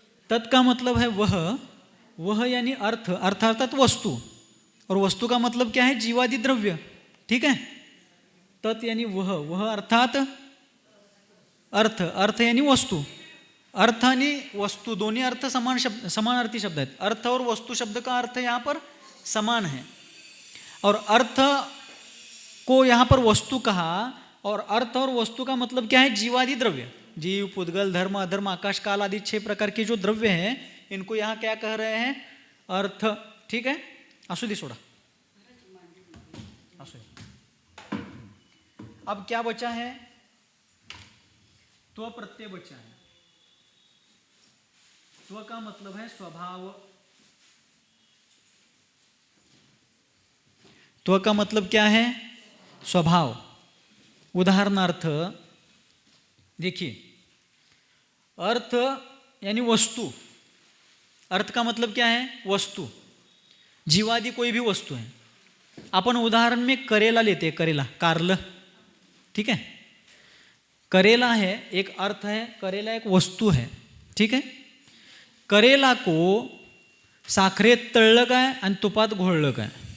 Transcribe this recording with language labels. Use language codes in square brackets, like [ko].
[hi] तत् का मतलब है वह यानी अर्थ अर्थात वस्तु, और वस्तु का मतलब क्या है? जीवादि द्रव्य. ठीक है. तत् यानी वह अर्थात अर्थ यानी वस्तु. [mr] अर्थ आणि वस्तु दोन्ही अर्थ समानार्थी शब्द आहेत. [hi] अर्थ और वस्तु शब्द का अर्थ यहाँ पर समान है, और अर्थ को यहाँ पर वस्तु कहा, और अर्थ और वस्तु का मतलब क्या है? जीवादि द्रव्य. जीव, पुद्गल, धर्म, अधर्म, आकाश, काल आदि 6 प्रकार के जो द्रव्य हैं, इनको यहाँ क्या कह रहे हैं? अर्थ. ठीक है. [mr] असू दे, सोडा. [hi] अब क्या बचा है? त्व प्रत्यय बचा है. त्व का मतलब है स्वभाव. त्व का मतलब क्या है? स्वभाव. उदाहरणार्थ देखिए, अर्थ यानी वस्तु. अर्थ का मतलब क्या है? वस्तु. जीवादि कोई भी वस्तु है. अपन उदाहरण में करेला लेते हैं, करेला, कारलं. ठीक है. करेला है एक अर्थ है, करेला एक वस्तू है, [mr] ठीक आहे. करेला को साखरेत तळलं काय आणि तुपात घोळलं काय?